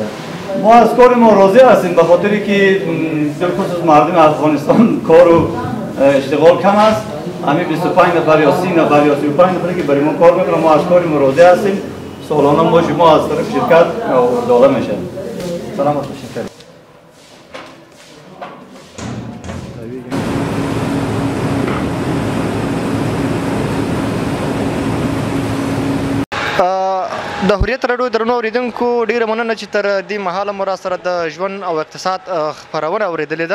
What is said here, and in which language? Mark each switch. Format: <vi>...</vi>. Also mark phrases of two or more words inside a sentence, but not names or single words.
<fa>ما از کار ما راضی هستیم به خاطری که در خصوص مردم افغانستان کار و اشتغال کم است. همین 25 نفر یا 30 نفر یا 35 نفری که برای ما کار میکنن، ما از کار ما راضی هستیم. سالانه ما شما از طرف شرکت داده میشه. سلامت باشید.</fa> <ps>د هوریت راډیو درنو اوریدونکو ډیره مننه چې تر دې مهاله مو را سره د ژوند او اقتصاد خپرونه اوریدلې ده.</ps>